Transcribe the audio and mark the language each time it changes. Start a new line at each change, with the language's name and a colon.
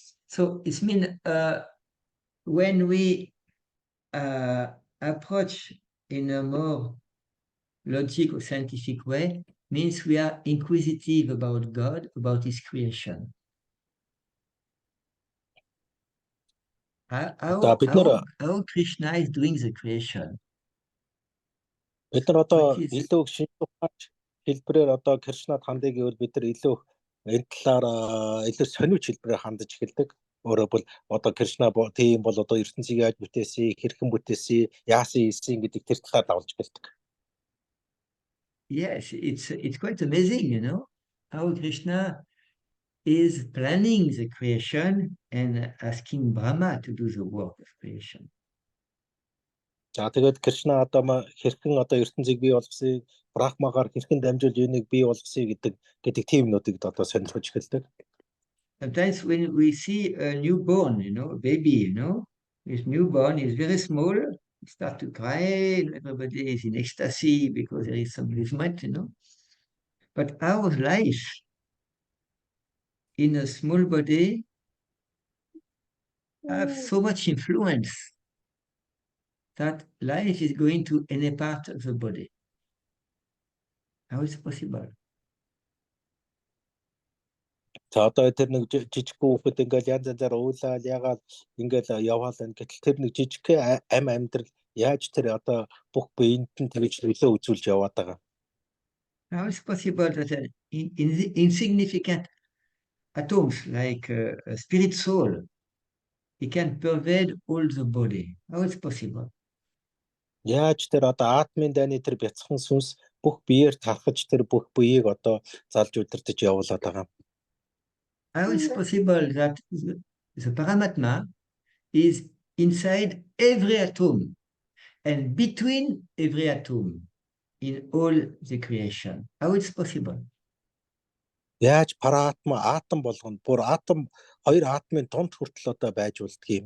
English: So it means when we approach in a more logical, scientific way, means we are inquisitive about God, about His creation. How Krishna is doing the creation?
Mongolian: Бид нар одоо илүү шинжлэх ухааны хэлбэрээр одоо Кришнад хандыг гэвэл бид нар илүү энэ талаар илүү сониуч хэлбэрээр хандаж эхэлдэг. Өөрөөр бол одоо Кришна тийм бол одоо ертөнцийг яаж бүтээсэн, хэрхэн бүтээсэн, яасан ийсэн гэдэг тэр талаар давалж эхэлдэг.
English: Yes, it's quite amazing, how Krishna is planning the creation and asking Brahma to do the work of creation.
Mongolian: За тэгээд Кришна одоо хэрхэн одоо ертөнцийг бий болгосныг, Брахмагаар хэрхэн дамжуулж энийг бий болгосныг гэдэг тийм нүдийг одоо сонирхож эхэлдэг.
English: Sometimes when we see a newborn, baby, this newborn is very small, he starts to cry, everybody is in ecstasy because there is some movement, But our life in a small body have so much influence that life is going to any part of the body. How is it possible?
Mongolian: За одоо тэр нэг жижиг хүүхэд ингээл янз янзаар уйлаад ягаад ингээл яваалаа гэтэл тэр нэг жижиг амьдрал яаж тэр одоо бүх биеинд нь тэгж нөлөө үзүүлж яваад байгаа.
English: How is it possible that insignificant atoms like a spirit soul, it can pervade all the body? How is it possible?
Mongolian: Яаж тэр одоо атмын дайны тэр бяцхан сүнс бүх биеэр тархаж тэр бүх биеийг одоо залж удирдах явуулаад байгаа.
English: How is it possible that the Paramatma is inside every atom and between every atom in all the creation? How is it possible?
Mongolian: Яаж параатма атом болгоно бүр атом хоёр атомын дунд хүртэл одоо байж болдго юм.